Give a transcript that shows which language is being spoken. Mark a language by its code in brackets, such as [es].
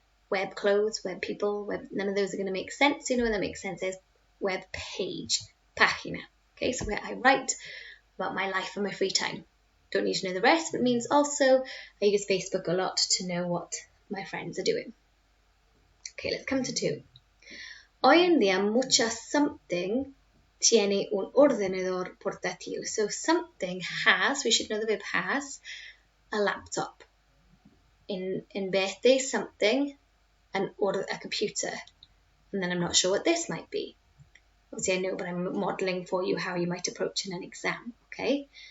[en] Web clothes, web people, none of those are going to make sense. You know what that makes sense is web page, página. Okay, so where I write about my life and my free time. Don't need to know the rest, but it means also I use Facebook a lot to know what my friends are doing. Okay, let's come to 2. [es] Hoy en día mucha something tiene un ordenador portátil. [en] So something has, we should know the verb has, a laptop. In vez something, a computer. And then I'm not sure what this might be. Obviously I know, but I'm modelling for you how you might approach in an exam, okay?